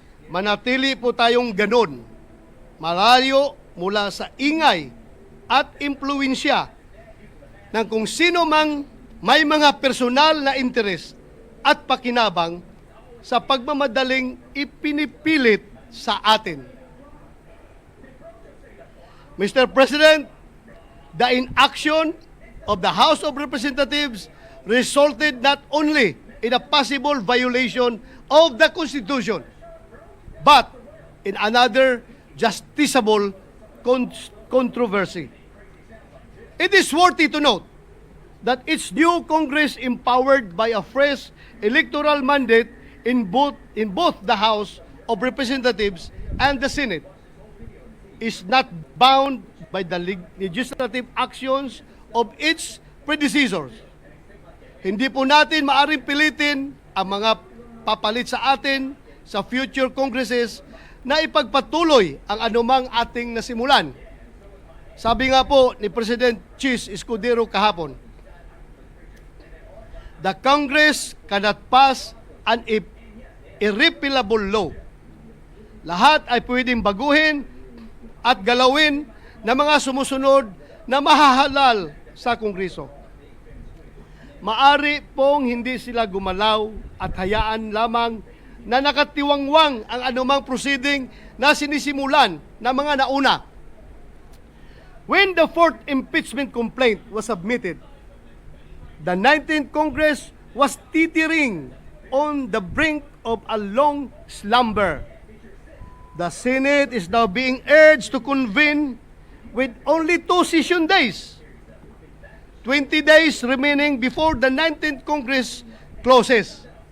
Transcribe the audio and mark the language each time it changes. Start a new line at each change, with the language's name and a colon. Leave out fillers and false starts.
Filipino: Manatili po tayong ganon, malayo mula sa ingay at impluensya ng kung sino mang may mga personal na interes at pakinabang sa pagmamadaling ipinipilit sa atin.
English: Mr. President, the inaction of the House of Representatives resulted not only in a possible violation of the Constitution, but in another justiciable controversy. It is worthy to note that its new Congress, empowered by a fresh electoral mandate in both the House of Representatives and the Senate, is not bound by the legislative actions of its predecessors.
Filipino: Hindi po natin maaring pilitin ang mga papalit sa atin sa future congresses na ipagpatuloy ang anumang ating nasimulan. Sabi nga po ni
English: President Chis Escudero kahapon, the Congress cannot pass an irrepealable law.
Filipino: Lahat ay pwedeng baguhin at galawin ng mga sumusunod na mahahalal sa Kongreso. Maari pong hindi sila gumalaw at hayaan lamang na nakatiwangwang ang anumang proceeding na sinisimulan ng mga nauna.
English: When the fourth impeachment complaint was submitted, the 19th Congress was teetering on the brink of a long slumber. The Senate is now being urged to convene with only 2 session days, 20 days remaining before the 19th Congress closes.